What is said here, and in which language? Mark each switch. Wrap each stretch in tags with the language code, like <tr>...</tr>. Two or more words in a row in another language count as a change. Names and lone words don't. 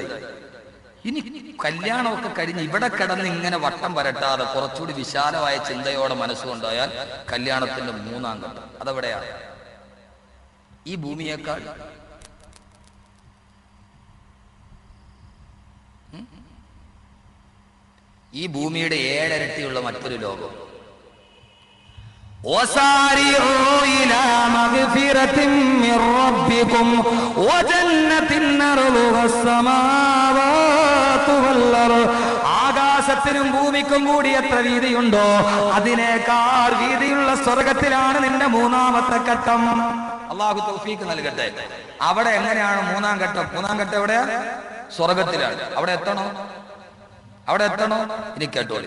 <ml>ഇനി കല്യാണമൊക്കെ കഴിഞ്ഞ് ഇവിടെ കിടന്ന് ഇങ്ങനെ വട്ടം വരട്ടാതെ കുറച്ചുകൂടി വിശാലമായ ചിന്തയോടെ മനസ്സുകൊണ്ടായാൽ കല്യാണത്തിന്റെ 3-ാം ഘട്ടം അതെവിടെയാണ്? ഈ ഭൂമിയേക്കാൾ ഈ ഭൂമിയുടെ 7 ഇരട്ടിയുള്ള മറ്റൊരു ലോകം.</ml> <ar>وسارعوا إلى مغفرة من ربكم وجنة أرضها السماوات والأرض.</ar> <ml>ആകാശത്തിനും ഭൂമിക്കും കൂടി എത്ര വീതിയുണ്ടോ അതിനേക്കാൾ വീതിയുള്ള സ്വർഗത്തിലാണ് നിന്റെ 3ാമത്തെ ഘട്ടം. അള്ളാഹു തൗഫീഖ് നൽകട്ടെ. അവിടെ എങ്ങനെയാണ് 3ാം ഘട്ടം? 3ാം ഘട്ടം എവിടെയാ? സ്വർഗത്തിലാണ്. അവിടെ എത്തണോ? ഇനി കേട്ടോളി.</ml>